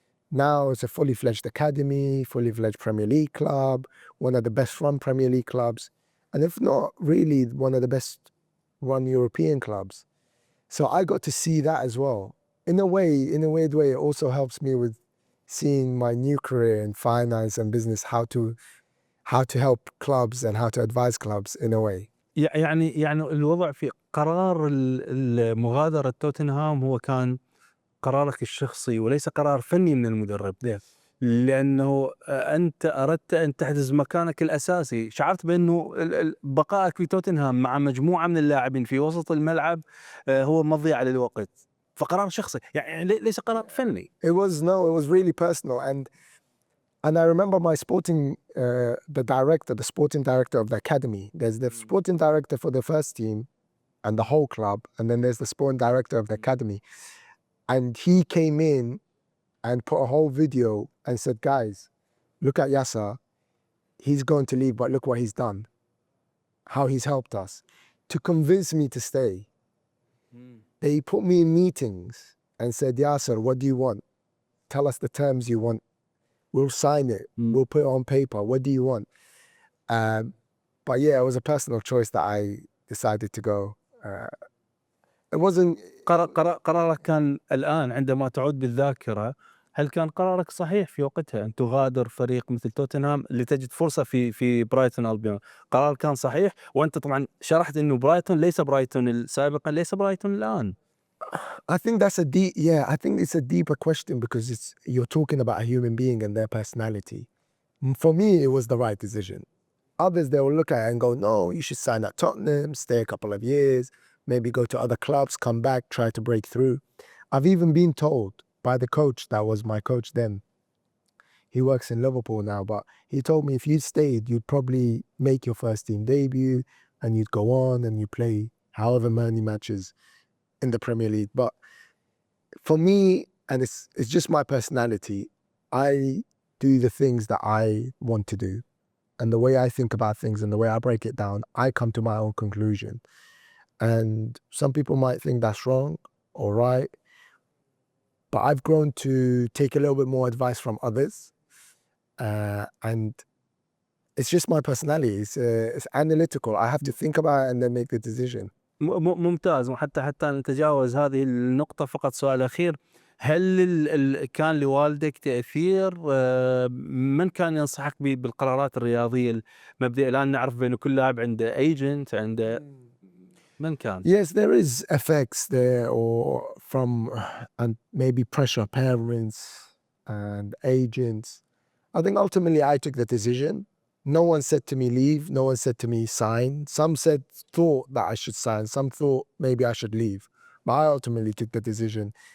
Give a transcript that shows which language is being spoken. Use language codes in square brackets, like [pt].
[en] Now it's a fully fledged academy, fully fledged Premier League club, one of the best run Premier League clubs, and if not really one of the best run European clubs. So I got to see that as well. In a weird way, it also helps me with seeing my new career in finance and business, how to help clubs and how to advise clubs in a way. [ar] يعني الوضع في قرار مغادرة توتنهام هو كان قرارك الشخصي وليس قرار فني من المدرب، لأنه أنت أردت أن تحجز مكانك الأساسي. شعرت بأنه بقائك في توتنهام مع مجموعة من اللاعبين في وسط الملعب هو مضيعة للوقت، فقرار شخصي يعني ليس قرار فني. [en] It was really personal, and I remember my sporting the sporting director of the academy. There's the sporting director for the first team and the whole club, and then there's the sporting director of the academy. And he came in and put a whole video and said, guys, look at Yasser. He's going to leave, but look what he's done. How he's helped us. To convince me to stay. They put me in meetings and said, Yasser, what do you want? Tell us the terms you want. We'll sign it. We'll put it on paper. What do you want? But yeah, it was a personal choice that I decided to go. It wasn't... [ar] قرارك كان الآن عندما تعود بالذاكرة، هل كان قرارك صحيح في وقتها أن تغادر فريق مثل توتنهام لتجد فرصة في برايتون ألبيون؟ قرار كان صحيح، وأنت طبعا شرحت إنه برايتون ليس برايتون سابقا، ليس برايتون الآن. [en] I think I think it's a deeper question because you're talking about a human being and their personality. For me, it was the right decision. Others, they will look at it and go, no, you should sign at Tottenham, stay a couple of years, maybe go to other clubs, come back, try to break through. I've even been told by the coach that was my coach then. He works in Liverpool now, but he told me if you stayed, you'd probably make your first team debut and you'd go on and you play however many matches in the Premier League. But for me, and it's just my personality, I do the things that I want to do. And the way I think about things and the way I break it down, I come to my own conclusion. And some people might think that's wrong or right. But I've grown to take a little bit more advice from others. And it's just my personality. It's analytical. I have to think about it and then make the decision. [ar] ممتاز. وحتى نتجاوز هذه النقطة، فقط سؤال أخير: هل كان لوالدك تأثير؟ من كان ينصحك بالقرارات الرياضية المبدئية؟ الآن نعرف بأنه كل لاعب عنده ايجنت، عنده من كان؟ [en] Yes, there is effects there, or from and maybe pressure, parents and agents. I think ultimately I took the decision. No one said to me leave. No one said to me sign. Some thought that I should sign. Some thought maybe I should leave. But I ultimately took the decision.